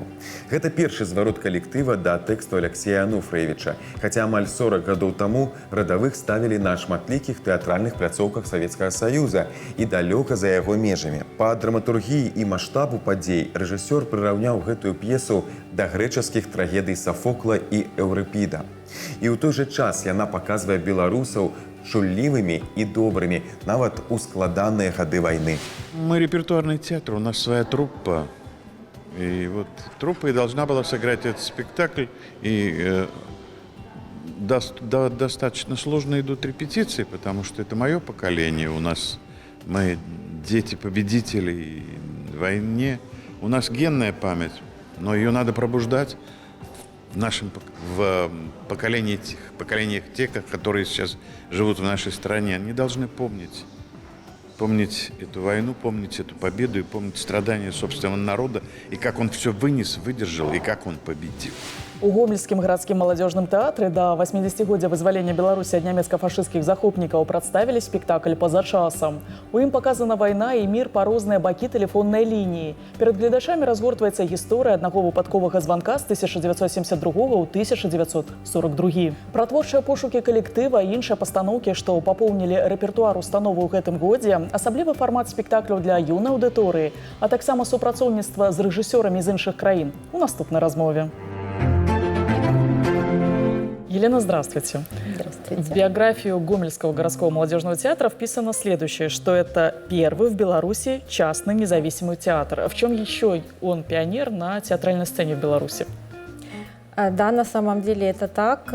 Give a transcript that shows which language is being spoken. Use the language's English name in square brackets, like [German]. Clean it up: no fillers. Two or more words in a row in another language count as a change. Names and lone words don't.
[Belarusian] Гэта першы зварот калектыва да тэксту Аляксея Ануфрыевіча, хаця амаль 40 гадоў таму радавых ставілі на шматлікіх тэатральных пляцоўках Савецкага Саюза і далёка за яго межамі. Па драматургіі і маштабу падзей рэжысёр прыраўняў гэтую п'есу да грэчаскіх трагедый Сафокла і Эўрыпіда. І ў той жа час яна паказвае беларусаў чуллівымі і добрымі, нават у складаныя гады вайны. [Russian] Мы репертуарный театр, у нас своя труппа. И вот труппа и должна была сыграть этот спектакль. И достаточно сложно идут репетиции, потому что это мое поколение. У нас мы дети победителей в войне. У нас генная память. но ее надо пробуждать в нашем поколениях тех, которые сейчас живут в нашей стране. Они должны помнить эту войну, помнить эту победу и помнить страдания собственного народа, и как он все вынес, выдержал, и как он победил. [Belarusian] У гомельскім гарадскім маладзёжным тэатры да 80-годдзя вызвалення Беларусі ад нямецка-фашысцкіх захопнікаў прадставілі спектакль «Па-за часам». У ім паказана вайна і мір па розныя бакі тэлефоннай лініі. Перад гледачамі разгортваецца гісторыя аднаго выпадковага званка з 1972 ў 1942. Пра творчыя пошукі калектыва і іншыя пастаноўкі, што папоўнілі рэпертуар установы ў гэтым годзе, асаблівы фармат спектакляў для юнай аўдыторыі, а таксама супрацоўніцтва з рэжысёрамі з іншых краін у наступнай размове. [Russian] Елена, здравствуйте. Здравствуйте. В биографию Гомельского городского молодежного театра вписано следующее, что это первый в Беларуси частный независимый театр. В чем еще он пионер на театральной сцене в Беларуси? Да, на самом деле это так.